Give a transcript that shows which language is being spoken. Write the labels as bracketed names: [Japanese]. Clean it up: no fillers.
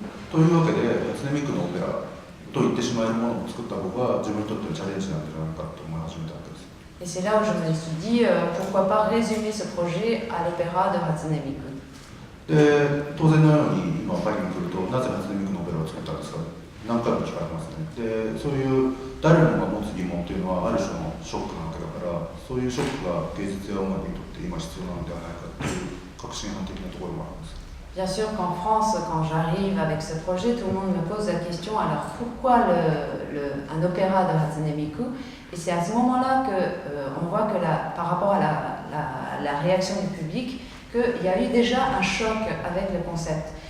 [Japanese] というわけで、初音ミクのオペラと言ってしまえるものを作った方が自分にとってのチャレンジなんじゃないかと思い始めたわけです。 [French] Et c'est là où je me suis dit, pourquoi pas résumer ce projet à l'opéra de Hatsune Miku. [Japanese] で、当然のように今パリに来ると、なぜ初音ミクのオペラを作ったんですか、何回も聞かれますね。で、そういう誰もが持つ疑問というのはある種のショックなわけだから、そういうショックが芸術や音楽にとって今必要なのではないかという革新犯的なところもあるんです。 [French] Bien sûr qu'en France, quand j'arrive avec ce projet, tout le monde me pose la question, alors pourquoi un opéra de Hatsune Miku? Et c'est à ce moment-là qu'on voit que par rapport à la réaction du public, qu'il y a eu déjà un choc avec le concept.